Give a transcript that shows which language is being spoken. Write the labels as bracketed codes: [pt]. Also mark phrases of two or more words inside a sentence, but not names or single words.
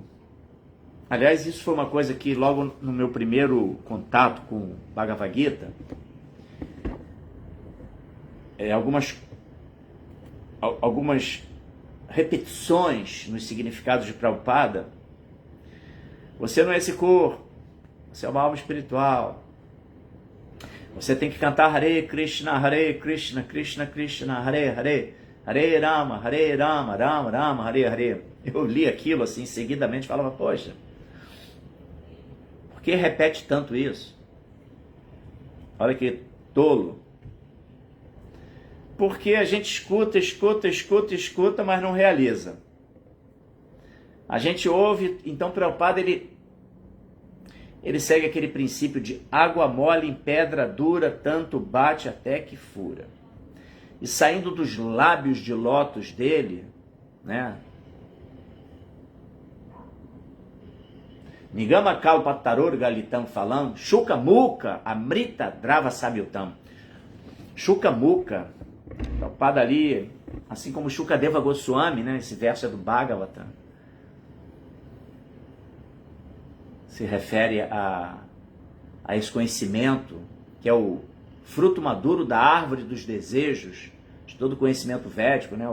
[pt] Aliás, isso foi uma coisa que logo no meu primeiro contato com Bhagavad Gita, algumas repetições nos significados de Prabhupada. Você não é esse corpo, você é uma alma espiritual. Você tem que cantar [sa] हरे कृष्ण, कृष्ण कृष्ण, हरे हरे, हरे राम, राम राम, हरे हरे. [pt] Eu li aquilo assim, seguidamente, falava, poxa, por que repete tanto isso? Olha que tolo. Porque a gente escuta, mas não realiza. A gente ouve, então Prabhupada, ele ele segue aquele princípio de água mole em pedra dura, tanto bate até que fura. E saindo dos lábios de lótus dele, né? [sa] निगम कल्प तरोर् गलितम् फलम्, शुक मुक अमृत द्रव सबियुतम्. शुक मुक, [pt] Prabhupada ali, assim como Shukadeva Goswami, né? Esse verso é do Bhagavatam, se refere a esse conhecimento, que é o fruto maduro da árvore dos desejos, de todo o conhecimento védico, né?